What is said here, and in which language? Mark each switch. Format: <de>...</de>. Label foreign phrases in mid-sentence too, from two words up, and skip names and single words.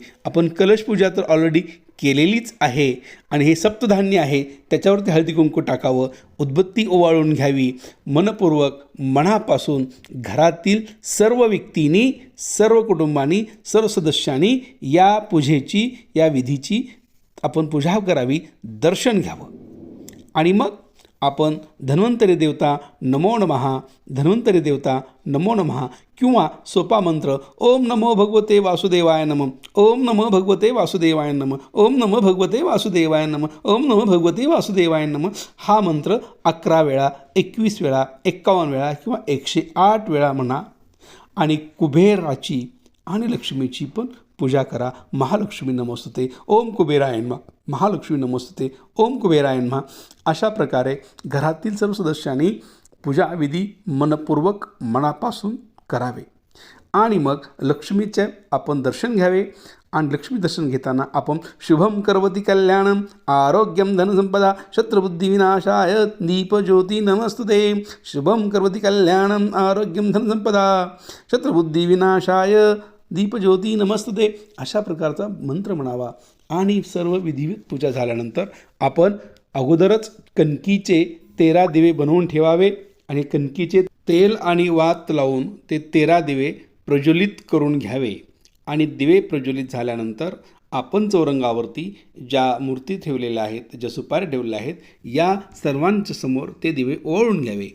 <mr>आपण कलश पूजा तर ऑलरेडी केलेलीच आहे आणि हे सप्तधान्य आहे त्याच्यावरती हळदी कुंकू टाकावं, उदबत्ती ओवाळून घ्यावी. मनपूर्वक मनापासून घरातील सर्व व्यक्तींनी, सर्व कुटुंबांनी, सर्व सदस्यांनी या पूजेची, या विधीची आपण पूजा करावी, दर्शन घ्यावं. आणि मग आपण</mr> <sa>धन्वंतरी देवता नमो नमः, धन्वंतरी देवता नमो नमः</sa> <mr>किंवा सोपा मंत्र</mr> <sa>ओम नमो भगवते वासुदेवाय नमः, ओम नमो भगवते वासुदेवाय नमः, ओम नमो भगवते वासुदेवाय नमः, ओम नमो भगवते वासुदेवाय नमः</sa> <mr>हा मंत्र 11 वेळा, 21 वेळा, 51 वेळा किंवा 108 वेळा म्हणा. आणि कुबेराची आणि लक्ष्मीची पण पूजा करा.</mr> <sa>महालक्ष्मी नमोस्तुते, ओम कुबेराय नमः, महालक्ष्मी नमोस्तुते, ओम कुबेराय नमः.</sa> <mr>अशा प्रकारे घरातील सर्व सदस्यांनी पूजाविधी मनपूर्वक मनापासून करावे. आणि मग लक्ष्मीचे आपण दर्शन घ्यावे. आणि लक्ष्मी दर्शन घेताना आपण</mr> <sa>शुभम करवती कल्याणम आरोग्यम धनसंपदा शत्रुबुद्धिविनाशाय दीपज्योती नमस्तुते, शुभम करवती कल्याणम आरोग्यम धनसंपदा शत्रुबुद्धिविनाशाय दीपज्योती नमस्तुते</sa> <mr>अशा प्रकारचा मंत्र म्हणावा. आणि सर्व विधिवत पूजा झाल्यानंतर आपण अगोदरच कणकीचे 13 दिवे बनवून ठेवावे आणि कणकीचे तेल आणि वात लावून ते 13 दिवे प्रज्वलित करून घ्यावे. आणि दिवे प्रज्वलित झाल्यानंतर आपण चौरंगावरती ज्या मूर्ती ठेवलेल्या आहेत, ज्या सुपाऱ्या ठेवलेल्या आहेत, या सर्वांच्या समोर ते दिवे ओवाळून घ्यावे.</mr>